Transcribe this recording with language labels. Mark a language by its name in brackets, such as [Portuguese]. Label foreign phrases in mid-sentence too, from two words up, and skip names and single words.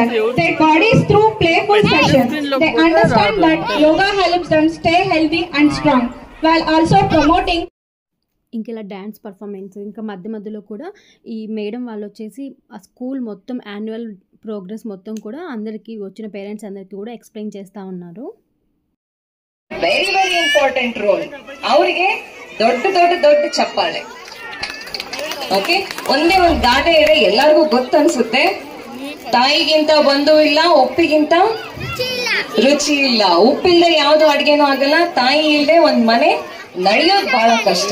[English] Their bodies through playful sessions. They understand that yoga helps them stay healthy and strong, while also promoting. [Telugu] ఇంక ఇలా [English] dance performance [Telugu] ఇంకా మధ్యలో కూడా ఈ మేడం వాళ్ళు వచ్చేసి ఆ స్కూల్ మొత్తం [English] annual progress [Telugu] మొత్తం కూడా అందరికీ వచ్చిన పేరెంట్స్ అందరికీ కూడా ಎಕ್ಸ್‌ಪ್ಲೇನ್ చేస్తూ ఉన్నారు. [English] very very important role [Kannada] ಅವರಿಗೆ ದೊಡ್ಡ ಚಪ್ಪಾಳೆ. ಓಕೆ, ಒಂದೇ ಒಂದು ಗಾದೆ ಇದೆ, ಎಲ್ಲರಿಗೂ ಗೊತ್ತನ್ಸುತ್ತೆ, ತಾಯಿಗಿಂತ ಬಂಧು ಇಲ್ಲ, ಉಪ್ಪಿಗಿಂತ ರುಚಿ ಇಲ್ಲ. ಉಪ್ಪಿಲ್ಲದೆ ಯಾವ್ದು ಅಡ್ಗೆನೂ ಆಗಲ್ಲ, ತಾಯಿ ಇಲ್ಲದೆ ಒಂದ್ ಮನೆ ನಡೆಯೋದು ಬಹಳ ಕಷ್ಟ.